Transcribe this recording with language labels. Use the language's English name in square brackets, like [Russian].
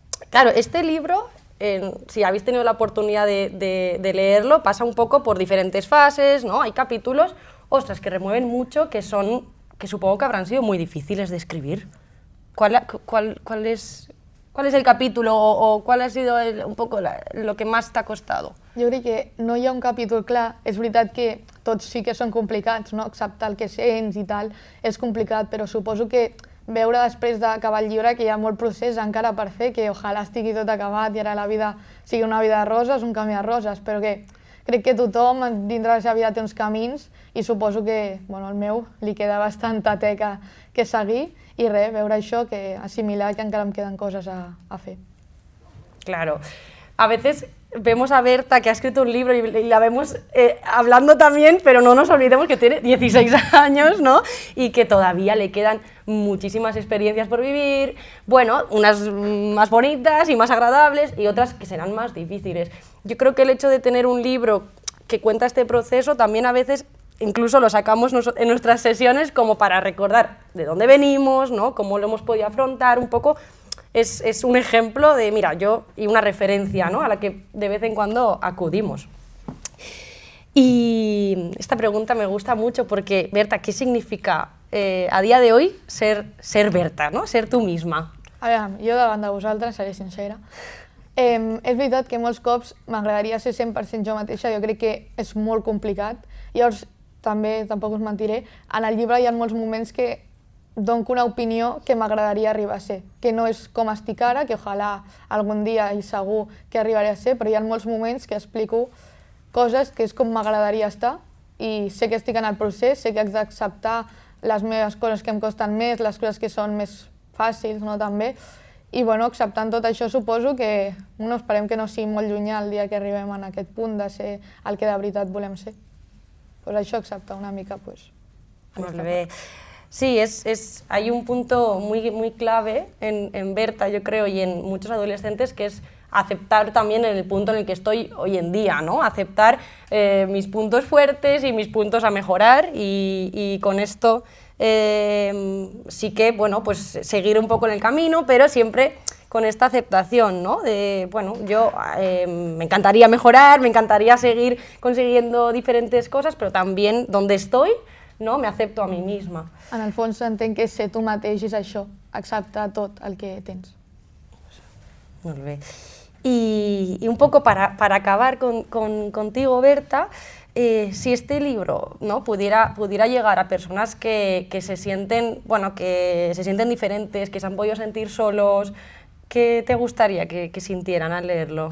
[Spanish] Claro, este libro, si habéis tenido la oportunidad de leerlo, pasa un poco por diferentes fases, ¿no? Hay capítulos, ostras, que remueven mucho, que supongo que habrán sido muy difíciles de escribir. ¿Cuál es el capítulo o cuál ha sido un poco lo que más [Catalan] t'ha costat? Jo crec que no hi ha un capítol clar. És veritat que tots sí que són complicats, no? Acceptar el que sents i tal és complicat, però suposo que veure després d'acabar el llibre que hi ha molt procés encara per fer, que ojalà estigui tot acabat i ara la vida sigui una vida de roses, un camí de roses, però que crec que tothom dintre de la seva vida té uns camins i suposo que, bueno, al meu li queda bastanta teca que seguir i res, veure això, que assimilar que encara em queden coses a fer. [Spanish] Claro. A veces vemos a Berta, que ha escrito un libro, y la vemos hablando también, pero no nos olvidemos que tiene 16 años, ¿no? Y que todavía le quedan muchísimas experiencias por vivir, bueno, unas más bonitas y más agradables y otras que serán más difíciles. Yo creo que el hecho de tener un libro que cuenta este proceso también a veces incluso lo sacamos en nuestras sesiones como para recordar de dónde venimos, ¿no? Cómo lo hemos podido afrontar un poco. Es un ejemplo de, mira, yo, y una referencia, ¿no? A la que de vez en cuando acudimos. Y esta pregunta me gusta mucho porque, Berta, ¿qué significa a día de hoy ser Berta, ¿no? Ser tú misma? [Catalan] A veure, jo davant de vosaltres seré sincera. És veritat que molts cops m'agradaria ser 100% jo mateixa, jo crec que és molt complicat. Llavors, tampoc us mentiré, en el llibre hi ha molts moments que dono una opinió que m'agradaria arribar a ser, que no és com estic ara, que ojalà algun dia i segur que arribaré a ser, però hi ha molts moments que explico coses que és com m'agradaria estar i sé que estic en el procés, sé que haig d'acceptar les meves coses que em costen més, les coses que són més fàcils, no, també. I bueno, acceptant tot això suposo que esperem que no sigui molt llunyà el dia que arribem a aquest punt de ser el que de veritat volem ser. Pues això, acceptar una mica, pues... Molt bé. [Spanish] Sí, hay un punto muy clave en Berta, yo creo, y en muchos adolescentes, que es aceptar también en el punto en el que estoy hoy en día, ¿no? Aceptar mis puntos fuertes y mis puntos a mejorar, y con esto sí que, bueno, pues seguir un poco en el camino, pero siempre con esta aceptación, ¿no? De, bueno, yo me encantaría mejorar, me encantaría seguir consiguiendo diferentes cosas, pero también donde estoy, no? Me acepto a mí misma. [Catalan] En el fons entenc que ser tu mateix és això, acceptar tot el que tens. Molt bé. [Spanish] Y un poco para acabar contigo, Berta, si este libro, ¿no? pudiera llegar a personas que se sienten, bueno, que se sienten diferentes, que se han podido sentir solos, què te gustaria que sintieran al leerlo?